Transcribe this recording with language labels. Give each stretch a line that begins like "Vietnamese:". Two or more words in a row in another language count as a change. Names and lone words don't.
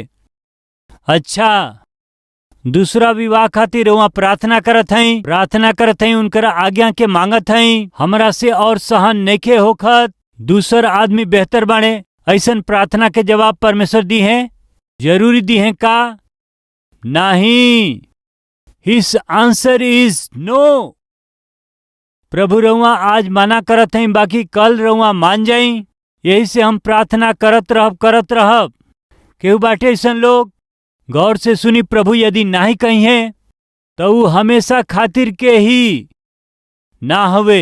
Bhojpuri: अच्छा, दूसरा विवाह खातिर रउआ प्रार्थना करत हई, उनकर आज्ञा के मांगत हई। हमरा से और सहन नइखे होखत, दूसर आदमी बेहतर बाणे। ऐसन प्रार्थना के जवाब परमेश्वर दी है, जरूरी दी है का?
English: नहीं। his answer is no.
Bhojpuri: प्रभु रउआ आज मना करत हई, बाकी कल रउआ मान जाई। यही से हम प्रार्थना करत रहब। केहू बाटे ऐसन लोग, गौर से सुनी, प्रभु यदि नाही कही है तो वो हमेशा खातिर के ही ना हवे।